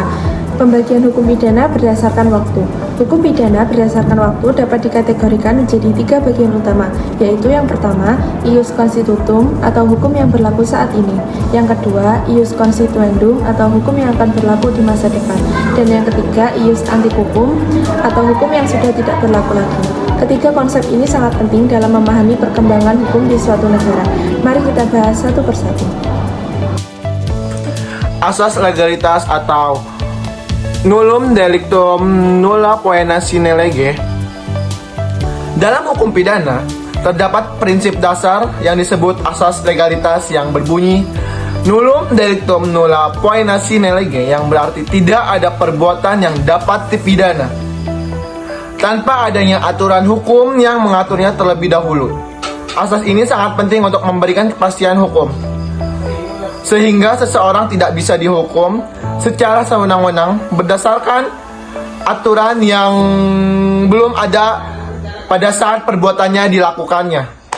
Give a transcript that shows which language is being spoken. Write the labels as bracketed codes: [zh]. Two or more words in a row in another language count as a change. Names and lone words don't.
[id] Pembagian hukum pidana berdasarkan waktu. Hukum pidana berdasarkan waktu dapat dikategorikan menjadi 3 bagian utama, yaitu yang pertama, [la] ius constitutum [id] atau hukum yang berlaku saat ini. Yang kedua, [la] ius constituendum [id] atau hukum yang akan berlaku di masa depan. Dan yang ketiga, [la] ius antiquum [id] atau hukum yang sudah tidak berlaku lagi. Ketiga konsep ini sangat penting dalam memahami perkembangan hukum di suatu negara. Mari kita bahas satu persatu. Asas legalitas atau [la] nullum delictum nulla poena sine lege. [id] Dalam hukum pidana, terdapat prinsip dasar yang disebut asas legalitas yang berbunyi [la] nullum delictum nulla poena sine lege, [id] yang berarti tidak ada perbuatan yang dapat dipidana tanpa adanya aturan hukum yang mengaturnya terlebih dahulu. Asas ini sangat penting untuk memberikan kepastian hukum, sehingga seseorang tidak bisa dihukum secara sewenang-wenang berdasarkan aturan yang belum ada pada saat perbuatannya dilakukannya.